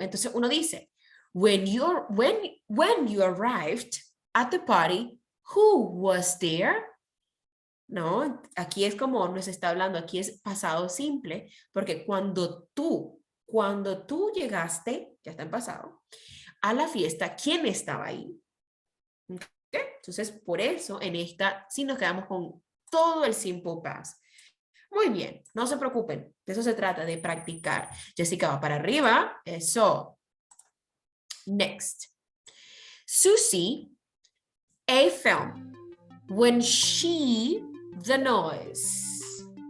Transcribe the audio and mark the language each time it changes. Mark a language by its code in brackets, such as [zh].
[es] Entonces uno dice, [en] when you arrived at the party, who was there? [es] ¿no? Aquí es como nos está hablando, aquí es pasado simple, porque cuando tú llegaste, ya está en pasado, a la fiesta, ¿quién estaba ahí? ¿Ok? Entonces, por eso en esta sí nos quedamos con todo el simple past. Muy bien, no se preocupen, de eso se trata, de practicar. Jessica va para arriba, eso. [en] Next. Susie, a film when she the noise.